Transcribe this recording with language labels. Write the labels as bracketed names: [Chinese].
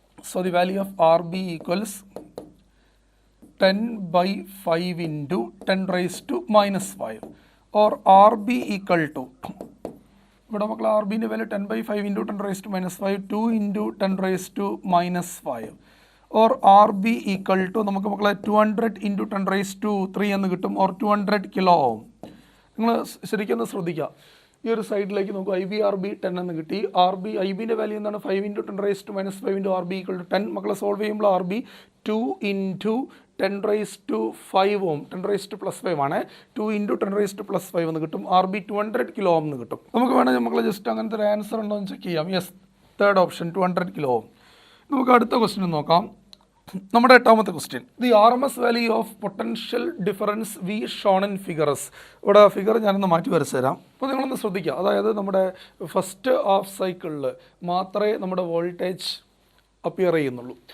[English] so the value of R B equals 10/5 into 10 raised to minus 5 or R B equal to, [Malayalam] ഇവിടെ മക്കളെ R ബിൻ്റെ value [English] 10/5 into 10 raised to minus 5 2 into 10 raised to minus 5 or R B equal to [Malayalam] നമുക്ക് മക്കളെ [English] 200 into 10 raised to 3 [Malayalam] എന്ന് കിട്ടും [English] or 200 kilo ohm. [Malayalam] നിങ്ങൾ ശരിക്കും ഒന്ന് ശ്രദ്ധിക്കുക, ഈ ഒരു സൈഡിലേക്ക് നോക്കുക. ഐ ബി ആർ ബി 10 എന്ന് കിട്ടി. ആർ ബി ഐ ബിൻ്റെ വാല്യൂ എന്താണ്? [English] 5 into 10 raised to minus 5 [Malayalam] into R B equal to 10. മക്കളെ സോൾവ് ചെയ്യുമ്പോൾ R B 2 into 10 raised to 5 ohm, 10 raised to plus 5 ആണ്. 2 into 10 raised to plus 5 എന്ന് കിട്ടും. R B 200 kilo ohm എന്ന് കിട്ടും. നമുക്ക് വേണമെങ്കിൽ മക്കളെ ജസ്റ്റ് അങ്ങനത്തെ ഒരു ആൻസർ ഉണ്ടോ എന്ന് ചെക്ക് ചെയ്യാം. Yes, third option 200 kilo ohm. നമുക്ക് അടുത്ത ക്വസ്റ്റ്യൻ നോക്കാം. നമ്മുടെ എട്ടാമത്തെ question, [English] The R M S value of potential difference V shown in figures. [Malayalam] ഇവിടെ ഫിഗർ ഞാനൊന്ന് മാറ്റി വരച്ചു തരാം. അപ്പോൾ നിങ്ങളൊന്ന് ശ്രദ്ധിക്കുക, അതായത് നമ്മുടെ ഫസ്റ്റ് ഹാഫ് സൈക്കിളിൽ മാത്രമേ നമ്മുടെ വോൾട്ടേജ് അപ്പിയർ ചെയ്യുന്നുള്ളൂ.